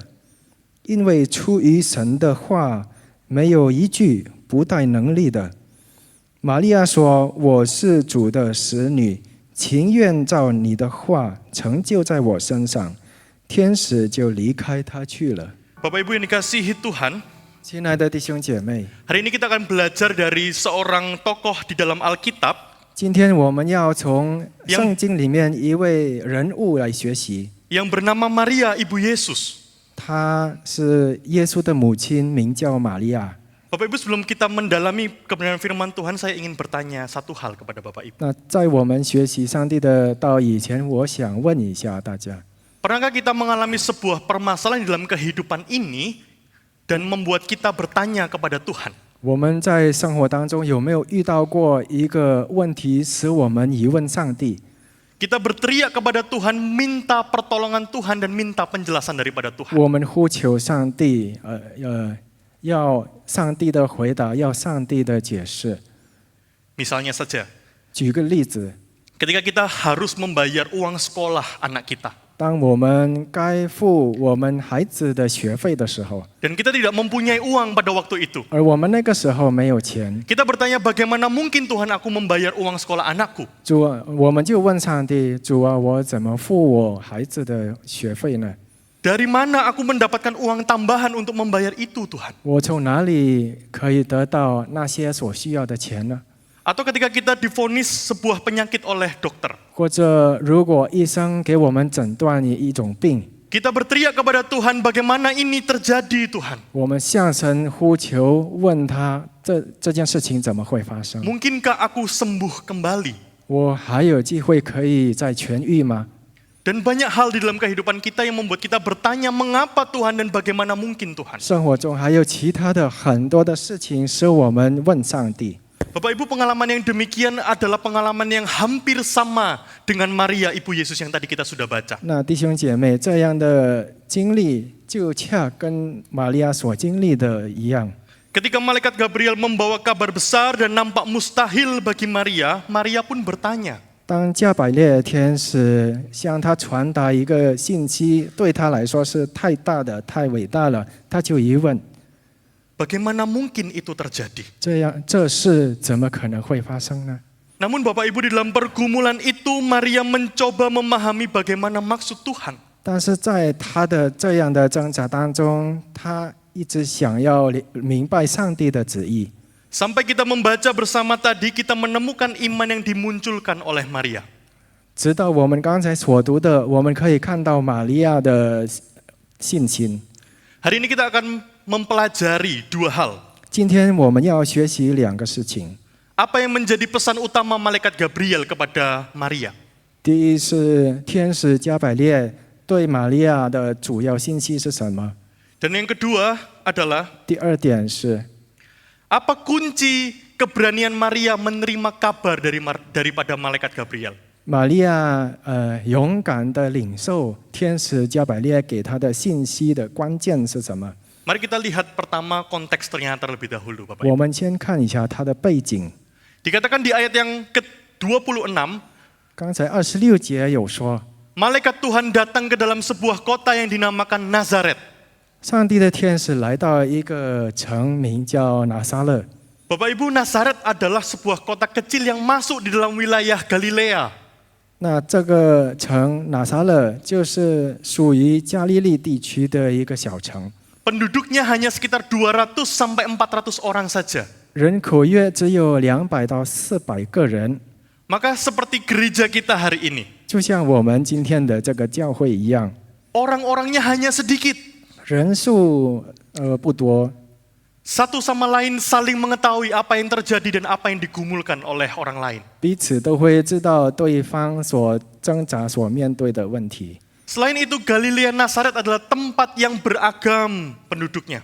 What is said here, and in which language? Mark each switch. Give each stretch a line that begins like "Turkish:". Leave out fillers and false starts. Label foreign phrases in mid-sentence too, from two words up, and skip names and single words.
Chinese: 因为出于神的话，没有一句不带能力的。” 玛利亚说：“我是主的使女，情愿照你的话成就在我身上。” 天使就离开她去了。
Indonesian: Bapak Ibu yang dikasihi Tuhan,
Chinese: 亲爱的弟兄姐妹，
Indonesian: hari ini kita akan belajar dari seorang tokoh di dalam Alkitab
Chinese: 今天我们要从圣经里面一位人物来学习，
Indonesian: yang bernama Maria, ibu Yesus.
Chinese: 她是耶稣的母亲，名叫玛利亚。
Indonesian: Bapak Ibu, sebelum kita mendalami kebenaran firman Tuhan, saya ingin bertanya satu hal kepada Bapak Ibu.
Chinese: 那在我们学习上帝的道以前，我想问一下大家：
Indonesian: Pernahkah kita mengalami sebuah permasalahan di dalam kehidupan ini dan membuat kita bertanya kepada Tuhan?
Chinese: 我们在生活当中有没有遇到过一个问题，使我们疑问上帝？
Indonesian: Kita berteriak kepada Tuhan, minta pertolongan Tuhan dan minta penjelasan daripada Tuhan.
Chinese: 我们呼求上帝，要上帝的回答，要上帝的解释。
Indonesian: Misalnya saja,
Chinese: 举个例子，
Indonesian: ketika kita harus membayar uang sekolah anak kita,
Chinese: 当我们该付我们孩子的学费的时候，
Indonesian: dan kita tidak mempunyai uang pada waktu itu,
Chinese: 而我们那个时候没有钱，
Indonesian: kita bertanya bagaimana mungkin Tuhan aku membayar uang sekolah anakku?
Chinese: 主啊，我们就问上帝：主啊，我怎么付我孩子的学费呢？
Indonesian: Dari mana aku mendapatkan uang tambahan untuk membayar itu Tuhan?
Chinese: 我从哪里可以得到那些所需要的钱呢？
Indonesian: Atau ketika kita divonis sebuah penyakit oleh dokter,
Chinese: 或者如果医生给我们诊断一种病，
Indonesian: kita berteriak kepada Tuhan, bagaimana ini terjadi Tuhan?
Chinese: 我们向神呼求，问他这件事情怎么会发生？
Indonesian: Mungkinkah aku sembuh kembali?
Chinese: 我还有机会可以再痊愈吗？
Indonesian: Dan banyak hal di dalam kehidupan kita yang membuat kita bertanya mengapa Tuhan dan bagaimana mungkin Tuhan.
Chinese: 生活中还有其他的很多的事情使我们问上帝。
Indonesian: Bapak Ibu, pengalaman yang demikian adalah pengalaman yang hampir sama dengan Maria Ibu Yesus yang tadi kita sudah baca.
Chinese: 那弟兄姐妹，这样的经历就恰跟玛利亚所经历的一样。
Indonesian: Ketika malaikat Gabriel membawa kabar besar dan nampak mustahil bagi Maria, Maria pun bertanya,
Chinese: 当加百列天使向他传达一个信息，对他来说是太大的、太伟大了，他就疑问：
Indonesian: bagaimana mungkin itu terjadi?
Chinese: 这事怎么可能会发生呢？
Indonesian: Namun Bapak Ibu, di dalam pergumulan itu Maria mencoba memahami bagaimana maksud Tuhan.
Chinese: 但是在他的这样的挣扎当中，他一直想要明白上帝的旨意。
Indonesian: Sampai kita membaca bersama tadi, kita menemukan iman yang dimunculkan oleh Maria.
Chinese: 直到我们刚才所读的，我们可以看到玛利亚的信心。
Indonesian: Hari ini kita akan mempelajari dua hal.
Chinese: 今天我们要学习两个事情。
Indonesian: Apa yang menjadi pesan utama malaikat Gabriel kepada Maria?
Chinese: 第一是天使加百列对玛利亚的主要信息是什么？
Indonesian: Dan yang kedua adalah
Chinese: 第二点是
Indonesian: apa kunci keberanian Maria menerima kabar daripada malaikat Gabriel?
Chinese: 玛利亚勇敢的领受天使加百列给她的信息的关键是什么？
Indonesian: Mari kita lihat pertama konteksnya terlebih dahulu, Bapak
Chinese: 我
Indonesian: Ibu.
Chinese: 们先看一下她的背景。
Indonesian: Dikatakan di ayat yang ke-26,
Chinese: 刚才26节有说，
Indonesian: malaikat Tuhan datang ke dalam sebuah kota yang dinamakan Nazaret.
Chinese: 上帝的天使来到一个城，名叫拿撒勒。
Indonesian: Bapak Ibu, Nazaret adalah sebuah kota kecil yang masuk di dalam wilayah Galilea.
Chinese: 那这个城拿撒勒就是属于加利利地区的一个小城，
Indonesian: Penduduknya hanya sekitar 200 sampai 400 orang saja.
Chinese: 人口约只有200到400个人，
Indonesian: Maka seperti gereja kita hari ini,
Chinese: 就像我们今天的这个教会一样，
Indonesian: orang-orangnya hanya sedikit.
Chinese: 人数不多，
Indonesian: Satu sama lain saling mengetahui apa yang terjadi dan apa yang digumulkan oleh orang lain.
Chinese: 彼此都会知道对方所挣扎、所面对的问题。
Indonesian: Selain itu, Galilea Nazaret adalah tempat yang beragam penduduknya.